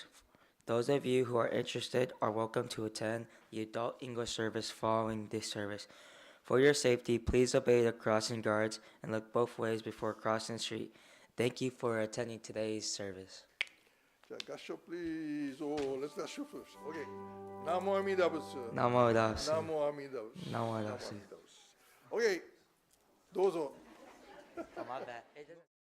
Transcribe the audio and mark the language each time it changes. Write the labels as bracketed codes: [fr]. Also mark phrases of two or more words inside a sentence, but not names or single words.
[en] Those of you who are interested are welcome to attend the adult English service following this service. For your safety, please obey the crossing guards and look both ways before crossing the street. Thank you for attending today's service. Gassho, please. Oh, let's gassho first. Okay. [ja] Namo Amida Butsu. Namo Dasu. Namo Amida Butsu. Namo Dasu. [en] Okay. Dozo. Oh, my bad.